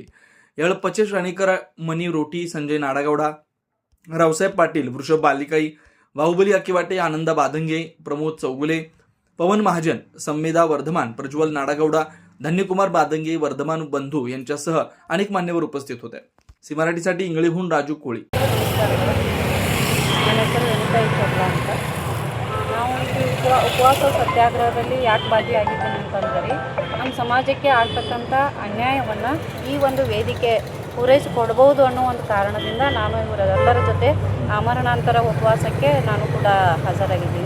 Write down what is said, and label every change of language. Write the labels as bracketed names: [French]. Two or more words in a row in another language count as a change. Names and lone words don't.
[Marathi] यावेळी पचेश राणीकर, मनी रोटी, संजय नाडागौडा, रावसाहेब पाटील, वृषभ बालिकाई, बाहुबली अकिवाटे, आनंदा बाधंगे, प्रमोद चौगुले, पवन महाजन, संमेदा वर्धमान, प्रज्वल नाडागौडा, धन्यकुमार बाधंगे, वर्धमान बंधू यांच्यासह अनेक मान्यवर उपस्थित होते. सी मराठीसाठी इंगळीहून राजू कोळी. [Kannada] ಉಪವಾಸ ಸತ್ಯಾಗ್ರಹದಲ್ಲಿ ಯಾಕೆ ಭಾಗಿಯಾಗಿದ್ದೇನೆ ಅಂತಂದರೆ ನಮ್ಮ ಸಮಾಜಕ್ಕೆ ಆಗ್ತಕ್ಕಂಥ ಅನ್ಯಾಯವನ್ನು ಈ ಒಂದು ವೇದಿಕೆ ಪೂರೈಸಿಕೊಡ್ಬೋದು ಅನ್ನೋ ಒಂದು ಕಾರಣದಿಂದ ನಾನು ಇವರೆಲ್ಲರ ಜೊತೆ ಆಮರಣಾಂತರ ಉಪವಾಸಕ್ಕೆ ನಾನು ಕೂಡ ಹಾಜರಾಗಿದ್ದೀನಿ.